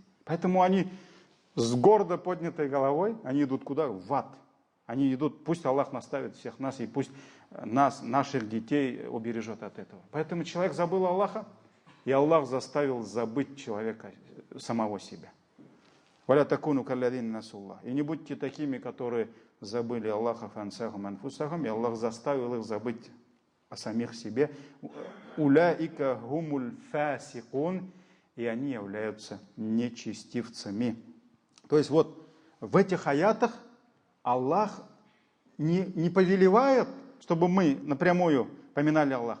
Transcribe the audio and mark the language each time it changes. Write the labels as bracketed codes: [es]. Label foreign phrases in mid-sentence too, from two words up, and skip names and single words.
[ru] Поэтому они с гордо поднятой головой, они идут куда? В ад. Они идут, пусть Аллах наставит всех нас, и пусть нас, наших детей убережет от этого. Поэтому человек забыл Аллаха, и Аллах заставил забыть человека самого себя. [ar] «ولا تكونوا كالذين نسوا الله». [ru] И не будьте такими, которые забыли Аллаха, [ar] فأنساهم أنفسهم, [ru] и Аллах заставил их забыть о самих себе. [ar] «أولئك هم الفاسقون», [ru] и они являются нечестивцами. То есть вот в этих аятах Аллах не повелевает, чтобы мы напрямую поминали Аллаха.